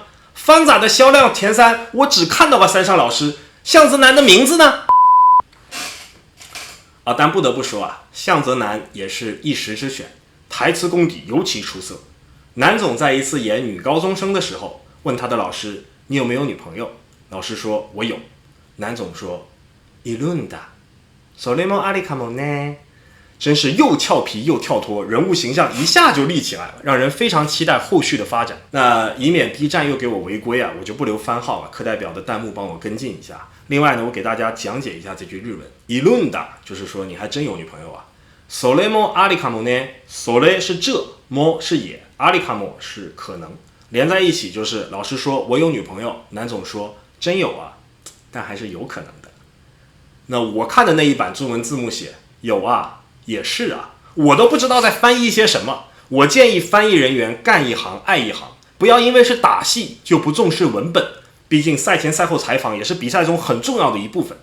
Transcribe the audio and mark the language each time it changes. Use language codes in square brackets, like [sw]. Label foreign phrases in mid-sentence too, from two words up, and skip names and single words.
[zh] 方仔的销量前3我只看到了三上老师，向泽南的名字呢？但不得不说啊，向泽南也是一时之选，台词功底尤其出色。南总在一次演女高中生的时候，问他的老师：“你有没有女朋友？” 老师说：“我有。”南总说：“ [ja] いるんだ。それもありかもね。” [zh] 真是又俏皮又跳脱，人物形象一下就立起来了，让人非常期待后续的发展。那以免 B 站又给我违规啊，我就不留番号了，课代表的弹幕帮我跟进一下。另外呢，我给大家讲解一下这句日文。 [ja] いるんだ [zh] 就是说你还真有女朋友啊。 [ja] それもありかもね， [zh] それ是这，も是也， [ja] ありかも [zh] 是可能，连在一起就是老师说我有女朋友，南总说真有啊，但还是有可能的。那我看的那一版中文字幕写有啊，也是啊，我都不知道在翻译些什么。我建议翻译人员干一行爱一行，不要因为是打戏就不重视文本，毕竟赛前赛后采访也是比赛中很重要的一部分。